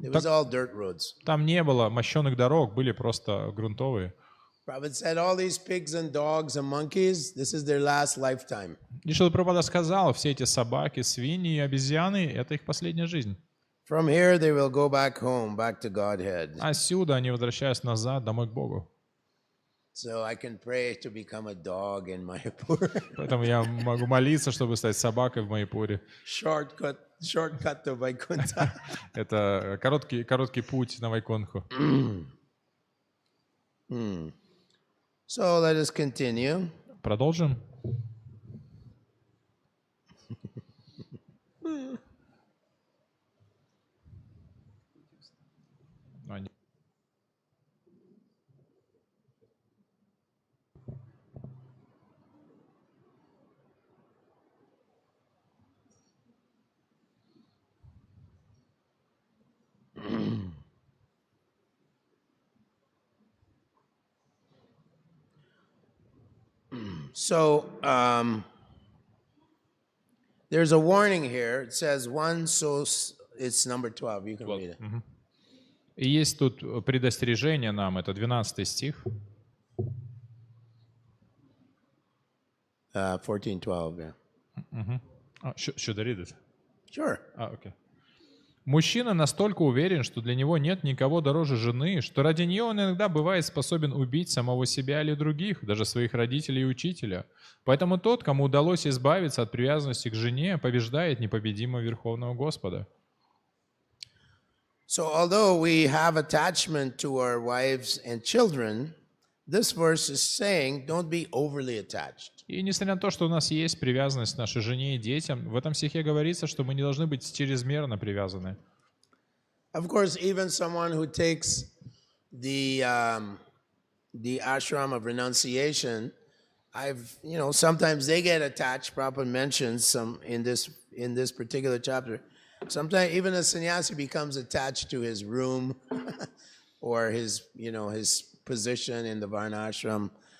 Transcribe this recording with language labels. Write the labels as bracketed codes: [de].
[en] It was all dirt roads. [ru] Там не было мощенных дорог, были просто грунтовые. [en] Prabhupada said, all these pigs and dogs and monkeys, this is their last lifetime. [ru] И Шрила Прабхупада сказал, все эти собаки, свиньи и обезьяны — это их последняя жизнь. [en] From here they will go back home, back to Godhead. [ru] Отсюда они возвращаются назад, домой к Богу. [en] So I can pray to become a dog in Mayapur. [ru] Поэтому я могу молиться, чтобы стать собакой в Майпуре. [en] Shortcut to Vaikuntha. [ru] Это короткий путь на Вайкунху. [en] So let us continue. [ru] Продолжим. [en] So there's a warning here. It says one so it's number 12. You can read it. [ru] И есть тут предостережение нам, это 12 стих. [en] 14:12, yeah. Should I read it? Sure. Okay. [ru] Мужчина настолько уверен, что для него нет никого дороже жены, что ради нее он иногда бывает способен убить самого себя или других, даже своих родителей и учителя. Поэтому тот, кому удалось избавиться от привязанности к жене, побеждает непобедимого Верховного Господа. [en] So although we have attachment to our wives and children, this verse is saying don't be overly attached. [ru] И несмотря на то, что у нас есть привязанность к нашей жене и детям, в этом стихе говорится, что мы не должны быть чрезмерно привязаны. [en] Of course, even someone who takes the ashram of renunciation, sometimes they get attached. Prabhupada mentions some in this particular chapter. Sometimes even a sannyasi becomes attached to his room or his position in the varnashram.